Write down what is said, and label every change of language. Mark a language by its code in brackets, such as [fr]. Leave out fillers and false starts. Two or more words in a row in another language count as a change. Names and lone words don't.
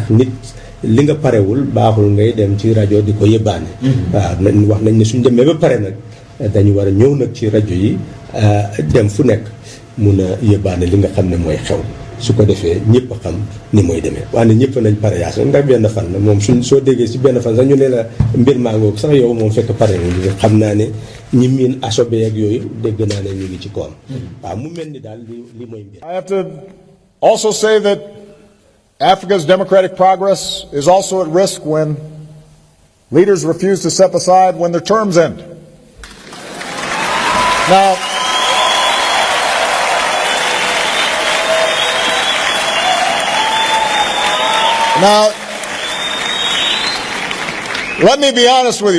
[wo] nit li nga parewul baaxul ngay dem ci rajo di ko yëbbaane waaw wax nañ ne suñ demee ba pare nag dañu war a ñëw nag ci rajo yi dem fu nekk mun a yëbbaane li nga xam ne mooy xew su ko defee ñëpp a xam ni mooy demee waaye ñëpp nañ pare yaas ndax benn fan la moom soo déggee si benn fan sax ñu ne la mbir maa ngoog sax yow moom fekk pare nga xam naa ne ñi miin asobe ak yooyu dégg naa ne ñu ngi ci koom waaw mu mel ni daal li mooy mbir. [en] I have to also say that Africa's democratic progress is also at risk when leaders refuse to step aside when their terms end. Now, let me be honest with you.